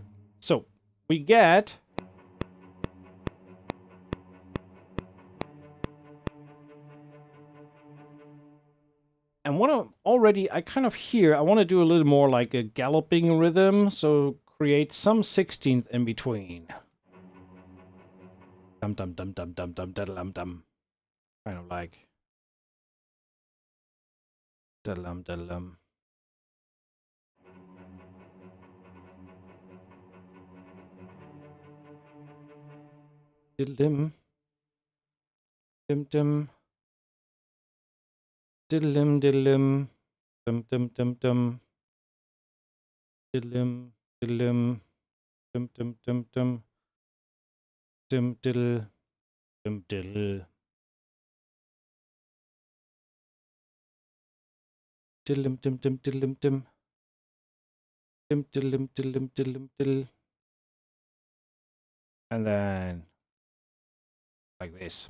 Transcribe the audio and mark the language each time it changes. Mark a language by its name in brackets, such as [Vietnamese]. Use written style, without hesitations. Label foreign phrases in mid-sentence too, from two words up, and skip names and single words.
[English] So we get and what I kind of hear, I want to do a little more like a galloping rhythm, so create some 16th in between. Dum dum dum dum dum dum dum dum. Kind of like dum dum. Diddlim. Dim dim. Diddlim diddlim. Dum dum dum dum. Diddlim diddlim. Dum dum dum dum. Dim diddle. Dim diddle. Diddlim dim dim diddlim dim. Dim diddlim diddlim diddlim diddle. And then like this.